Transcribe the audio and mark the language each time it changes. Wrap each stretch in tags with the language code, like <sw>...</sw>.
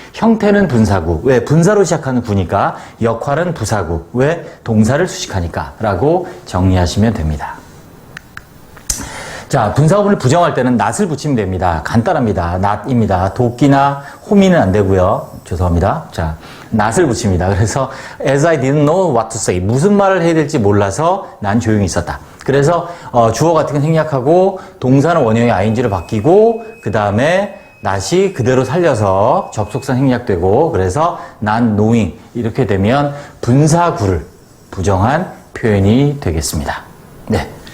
<ko>형태는 분사구. 왜? 분사로 시작하는 구니까. 역할은 부사구. 왜? 동사를 수식하니까. 라고 정리하시면 됩니다. 자, 분사구문을 부정할 때는 not을 붙이면 됩니다. 간단합니다. not입니다. 도끼나 호미는 안 되고요. 죄송합니다. 자, not을 붙입니다. 그래서</ko> <en>as I didn't know what to say.</en> <ko>무슨 말을 해야 될지 몰라서 난 조용히 있었다. 그래서 주어 같은 건 생략하고 동사는 원형의 ing를 바뀌고 그 다음에 not이 그대로 살려서 접속사 생략되고 그래서 not knowing 이렇게 되면 분사구를 부정한 표현이 되겠습니다. 네.</ko>